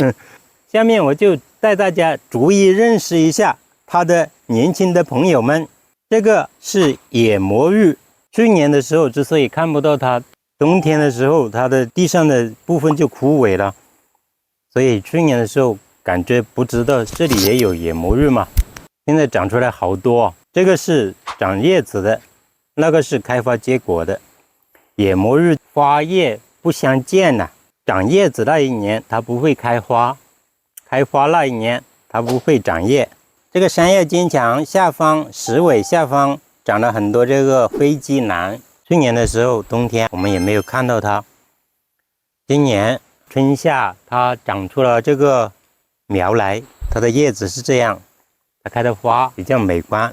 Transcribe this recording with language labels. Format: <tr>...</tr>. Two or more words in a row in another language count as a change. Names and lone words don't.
<zh>下面我就帶大家逐一認識一下他的年輕的朋友們。這個是野魔芋，去年的時候之所以看不到它，冬天的時候它的地上的部分就枯萎了，所以去年的時候感覺不知道這裡也有野魔芋嘛。現在長出來好多，這個是長葉子的，那個是開花結果的。野魔芋花葉不相間吶，長葉子那一年它不會開花，開花那一年它不會長葉。這個山藥堅強下方石尾下方長了很多這個飛機蘭，去年的時候冬天我們也沒有看到它，今年春夏它長出了這個苗來，它的葉子是這樣，它開的花比較美觀。</zh>